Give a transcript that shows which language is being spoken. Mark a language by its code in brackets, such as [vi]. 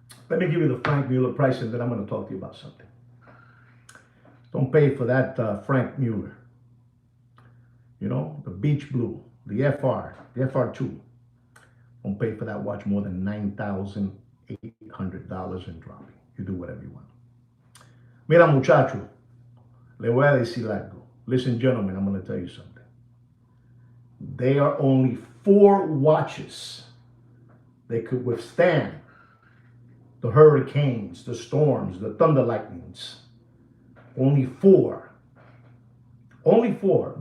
[en] Let me give you the Frank Mueller price, and then I'm going to talk to you about something. Don't pay for that Frank Mueller. The beach blue, the FR, the FR2. Don't pay for that watch more than $9,800 and dropping. You do whatever you want. [es] Mira, muchacho, le voy a decir algo. [en] Listen, gentlemen, I'm going to tell you something. There are only 4 watches that could withstand the hurricanes, the storms, the thunder lightnings. Only 4. Only 4.